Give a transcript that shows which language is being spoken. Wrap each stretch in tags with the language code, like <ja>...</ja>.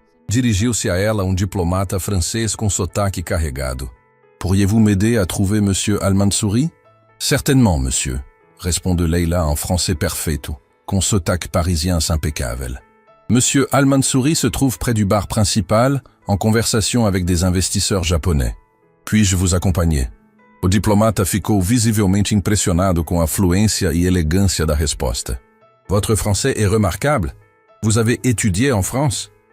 <pt>Dirigiu-se a ela um diplomata francês com sotaque carregado.</pt> <fr>Pourriez-vous m'aider à trouver Monsieur Al-Mansouri? Certainement, monsieur,</fr> <pt>respondeu Layla en français perfeito, com sotaque parisien impecável.</pt> <fr>Monsieur Al-Mansouri se trouve près du bar principal, en conversation avec des investisseurs japonais. Puis-je vous acompanher?</fr> <pt>O diplomata ficou visivelmente impressionado com a fluência e elegância da resposta.</pt> <fr>Votre français est remarquable. Vous avez étudié en France?</fr>